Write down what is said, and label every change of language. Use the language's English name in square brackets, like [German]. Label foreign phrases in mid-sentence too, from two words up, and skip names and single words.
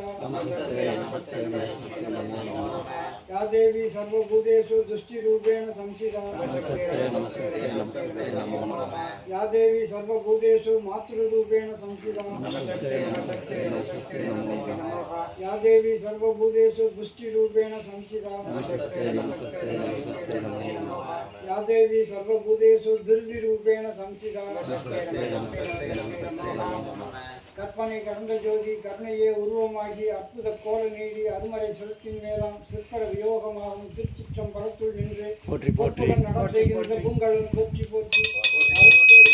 [Sanskrit] नमस्ते नमस्ते नमो नमः या देवी सर्वभूतेषु दृष्टि रूपेण संस्थिता नमस्ते नमस्ते नमो नमः या देवी सर्वभूतेषु मातृ रूपेण संस्थिता नमस्ते नमस्ते नमो नमः या देवी सर्वभूतेषु पुष्टि रूपेण संस्थिता नमस्ते नमस्ते या देवी सर्वभूतेषु धीर्घ रूपेण संस्थिता [Tamil] கற்பனை கடந்த ஜோதி கருணையே உருவமாகி அற்புத கோல நீடி அருமறை செலுத்தின் மேலாம் சிற்பர வியோகமாகும் திருச்சிற்றம்பலத்துள் நின்று நடத்துகின்ற பூங்கலம் போற்றி போற்றி